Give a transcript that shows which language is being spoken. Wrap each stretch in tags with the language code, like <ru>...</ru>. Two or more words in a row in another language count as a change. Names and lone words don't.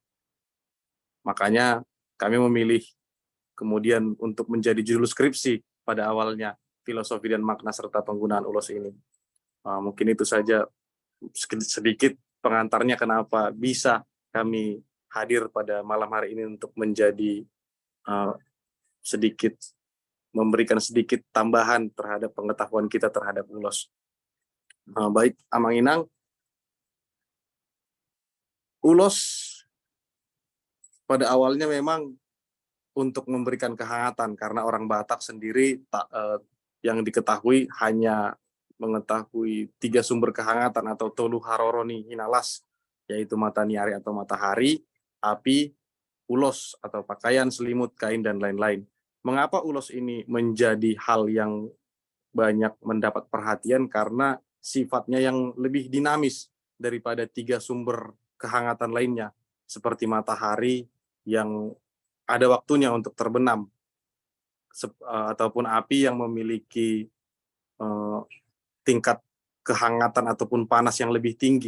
<id>Makanya kami memilih kemudian untuk menjadi judul skripsi pada awalnya, filosofi dan makna serta penggunaan ulos ini. Mungkin itu saja sedikit pengantarnya kenapa bisa kami hadir pada malam hari ini untuk menjadi memberikan sedikit tambahan terhadap pengetahuan kita terhadap ulos. Baik, Amang Inang, ulos pada awalnya memang untuk memberikan kehangatan karena orang Batak sendiri yang diketahui hanya mengetahui 3 sumber kehangatan atau</id> <bbc>tolu haroroni hinalas,</bbc> <id>yaitu matahari atau matahari, api, ulos atau pakaian, selimut, kain, dan lain-lain. Mengapa ulos ini menjadi hal yang banyak mendapat perhatian? Karena sifatnya yang lebih dinamis daripada 3 sumber kehangatan lainnya, seperti matahari yang ada waktunya untuk terbenam, ataupun api yang memiliki tingkat kehangatan ataupun panas yang lebih tinggi.</id>